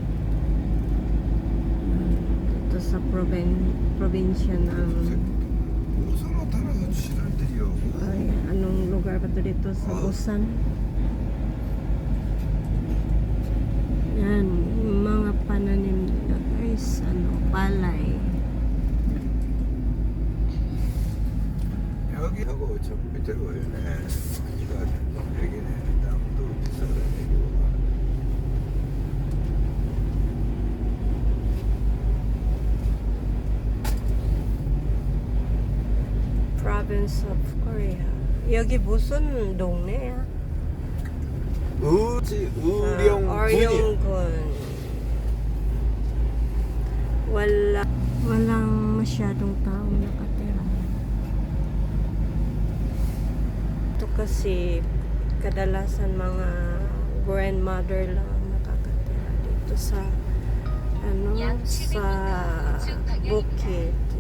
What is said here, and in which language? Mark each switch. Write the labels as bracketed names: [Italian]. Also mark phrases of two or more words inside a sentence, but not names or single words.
[Filipino] Dito sa probinsya ng ay, anong lugar ba ito dito sa Busan? Yan, mga pananim nila, guys, palay. [Korean] 여기 하고 저 밑으로 오네. 이거 여기네. 땅도 비싸다니고. [English] Province of Korea. [Korean] 여기 무슨 동네야? 의령군이. 어령군. [Filipino] Walang masyadong taong nakatira. Ito kasi kadalasan mga grandmother lang nakakatira dito sa sa bukid.